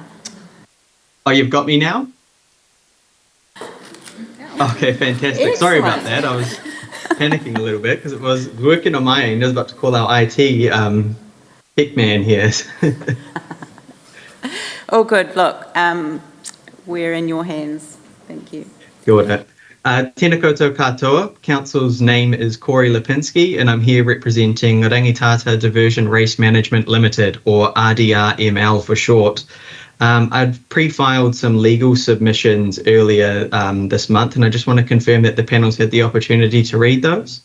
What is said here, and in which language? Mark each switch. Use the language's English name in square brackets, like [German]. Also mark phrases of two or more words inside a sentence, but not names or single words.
[English] Oh, you've got me now? Okay, fantastic. Excellent. Sorry about that. I was panicking a little bit because it was working on my end. I was about to call our IT tech man here. Oh, good. Look, we're in your hands. Thank you. Good. [Māori] Tēnā koutou katoa. [English] Council's name is Corey Lipinski, and I'm here representing Rangitata Diversion Race Management Limited, or RDRML for short. I've pre-filed some legal submissions earlier this month, and I just want to confirm that the panel's had the opportunity to read those.